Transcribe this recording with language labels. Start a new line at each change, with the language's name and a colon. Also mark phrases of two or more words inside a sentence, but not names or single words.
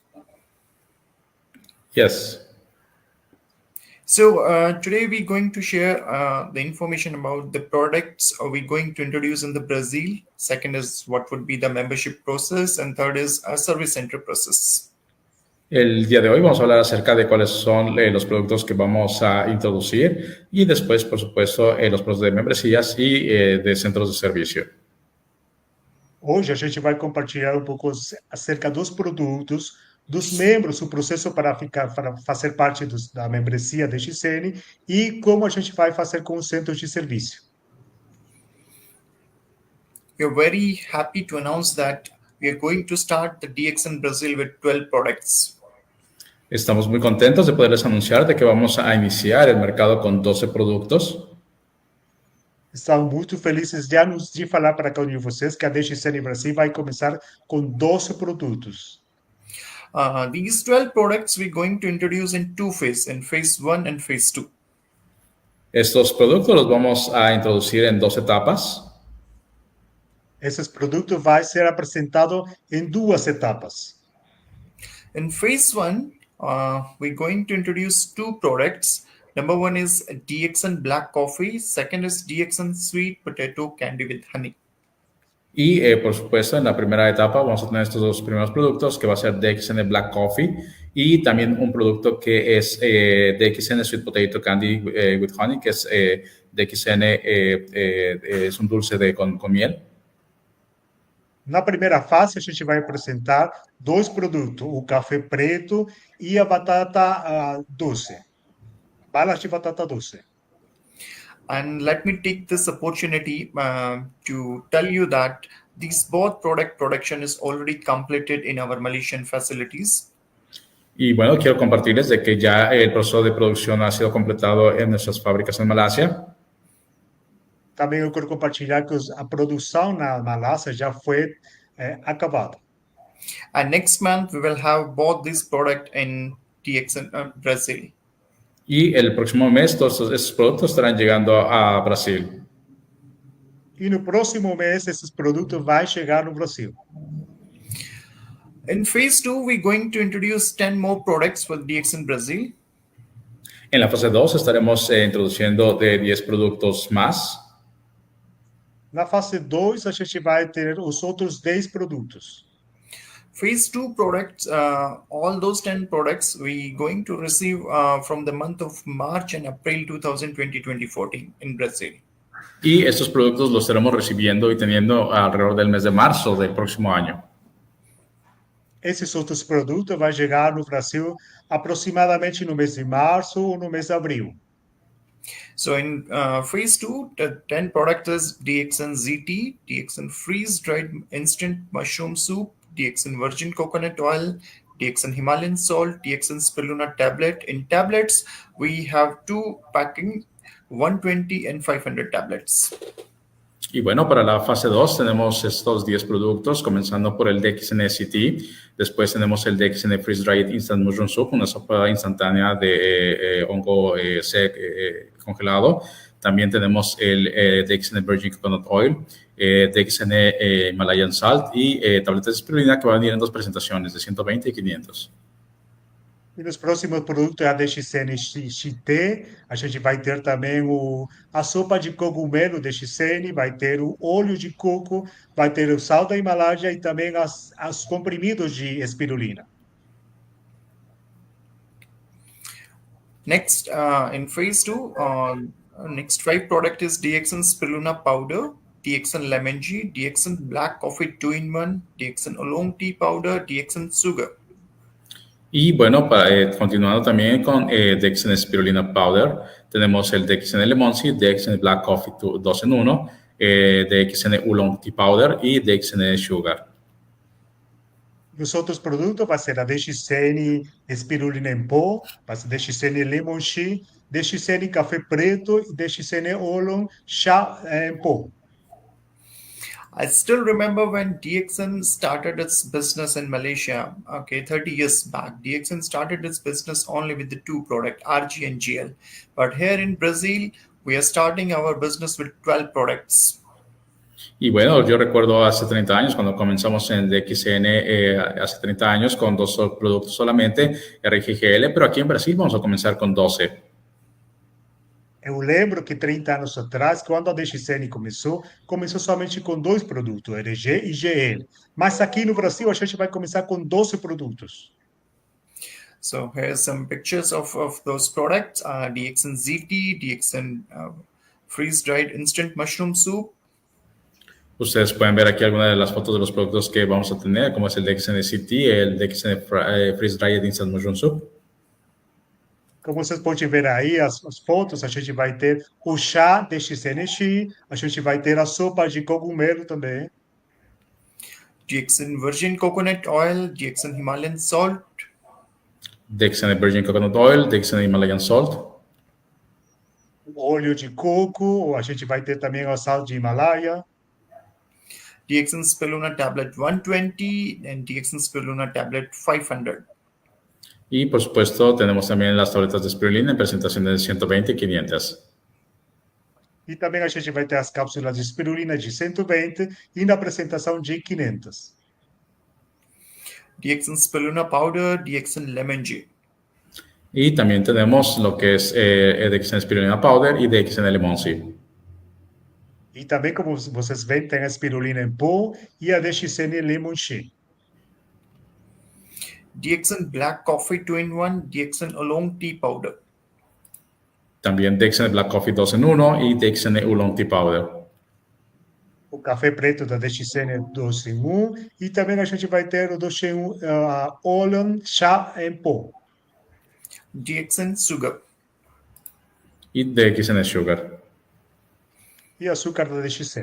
English: Yes. So today we're going to share the information about the products we're going to introduce in the Brazil. Second is what would be the membership process, and third is a service center process.
Spanish: El día de hoy vamos a hablar acerca de cuáles son los productos que vamos a introducir y después, por supuesto, los productos de membresías y de centros de servicio.
Portuguese: Hoje a gente vai compartilhar um pouco acerca dos produtos, dos membros, o processo para fazer parte da membresia DXN e como a gente vai fazer com os centros de serviço.
English: We're very happy to announce that we are going to start the DXN Brazil with 12 products.
Spanish: Estamos muy contentos de poderles anunciar de que vamos a iniciar el mercado con 12 productos.
Portuguese: Estamos muito felizes de falar para cada um de vocês que a DXN Brasil vai começar com 12 produtos.
English: These 12 products we're going to introduce in two phases, in phase 1 and phase 2.
Spanish: Estos productos los vamos a introducir en 2 etapas.
Portuguese: Esses produtos vai ser apresentado em 2 etapas.
English: In phase 1, we're going to introduce 2 products. Number 1 is DXN Black Coffee. Second is DXN Sweet Potato Candy with Honey.
Spanish: Y, por supuesto, en la primera etapa vamos a tener estos 2 primeros productos, que va a ser DXN Black Coffee y también un producto que es DXN Sweet Potato Candy with Honey, que es DXN, es un dulce con miel.
Portuguese: Na primeira fase, a gente vai apresentar 2 produtos, o café preto e a batata doce. Balas de batata doce.
English: And let me take this opportunity to tell you that these both product production is already completed in our Malaysian facilities.
Spanish: Y bueno, quiero compartirles de que ya el proceso de producción ha sido completado en nuestras fábricas en Malasia.
Portuguese: Também eu quero compartilhar que a produção na Malásia já foi acabada.
English: And next month we will have both these products in DXN Brazil.
Spanish: Y el próximo mes todos estos productos estarán llegando a Brasil.
Portuguese: E no próximo mês, esses produtos vão chegar no Brasil.
English: In phase 2, we're going to introduce 10 more products with DXN Brazil.
Spanish: En la fase 2 estaremos introduciendo de 10 productos más.
Portuguese: Na fase 2, a gente vai ter os outros 10 produtos.
English: Phase 2 products, all those 10 products we're going to receive from the month of March and April 2020-2014 in Brazil.
Spanish: Y estos productos los estaremos recibiendo y teniendo alrededor del mes de marzo del próximo año.
Portuguese: Esses outros produtos vão chegar no Brasil aproximadamente no mês de março ou no mês de abril.
English: So in phase 2, the 10 products is DXN ZT, DXN freeze-dried instant mushroom soup, DXN virgin coconut oil, DXN Himalayan salt, DXN spirulina tablet. In tablets, we have 2 packing, 120 and 500 tablets.
Spanish: Y bueno, para la fase 2 tenemos estos 10 productos, comenzando por el DXN CT. Después tenemos el DXN Freeze Dried Instant Mushroom Soup, una sopa instantánea de hongo congelado. También tenemos el DXN Virgin Coconut Oil, DXN Himalayan Salt y tabletas de espirulina que van a venir en 2 presentaciones de 120 y 500.
Portuguese: E nos próximos produtos, a DXN XT, a gente vai ter também a sopa de cogumelo DXN, vai ter o óleo de coco, vai ter o sal da Himalaia e também os comprimidos de espirulina.
English: Next, in phase 2, next 5 product is DXN Spirulina Powder, DXN Lemon Tea, DXN Black Coffee 2-in-1, DXN Oolong Tea Powder, DXN Sugar.
Spanish: Y bueno, continuando también con DXN Spirulina Powder, tenemos el DXN Lemon Tea, DXN Black Coffee 2-in-1, DXN Oolong Tea Powder y DXN Sugar.
Portuguese: Os outros produtos vai ser a DXN espirulina em pó, vai ser DXN Lemon Tea, DXN Café Preto e DXN Oolong Chá em pó.
English: I still remember when DXN started its business in Malaysia, 30 years back. DXN started its business only with the 2 products, RG and GL. But here in Brazil, we are starting our business with 12 products.
Spanish: Y bueno, yo recuerdo hace 30 años, cuando comenzamos en DXN, hace 30 años, con 2 productos solamente, RGGL, pero aquí en Brasil vamos a comenzar con 12.
Portuguese: Eu lembro que 30 anos atrás, quando a DXN começou somente com 2 produtos, RG e GL. Mas aqui no Brasil, a gente vai começar com 12 produtos.
English: So here's some pictures of those products, DXN ZT, DXN freeze-dried instant mushroom soup.
Spanish: Ustedes pueden ver aquí algunas de las fotos de los productos que vamos a tener, como es el DXN CT, el DXN Freeze Dried Instant Mushroom Soup.
Portuguese: Como vocês podem ver aí as fotos, a gente vai ter o chá DXN Chi, a gente vai ter a sopa de cogumelo também.
English: DXN Virgin Coconut Oil, DXN Himalayan Salt.
Spanish: DXN Virgin Coconut Oil, DXN Himalayan Salt.
Portuguese: O óleo de coco, a gente vai ter também o sal de Himalaia.
English: DXN Spirulina Tablet 120 and DXN Spirulina Tablet 500.
Spanish: Y por supuesto tenemos también las tabletas de espirulina en presentaciones de 120 y 500.
Portuguese: E também a gente vai ter as cápsulas de espirulina de 120 e na apresentação de 500.
English: DXN Spirulina Powder, DXN Lemon Tea.
Spanish: Y también tenemos lo que es DXN Spirulina Powder y DXN Lemon Tea.
Portuguese: E também, como vocês veem, tem a espirulina em pó e a DXN Lemon Tea.
English: DXN Black Coffee 2-in-1, DXN Oolong Tea Powder.
Spanish: También DXN Black Coffee 2-in-1 y DXN Oolong Tea Powder.
Portuguese: O café preto da DXN 2-in-1 e também a gente vai ter o Oolong Chá em pó.
English: DXN Sugar.
Spanish: Y DXN Sugar.
Portuguese: E açúcar da DXN.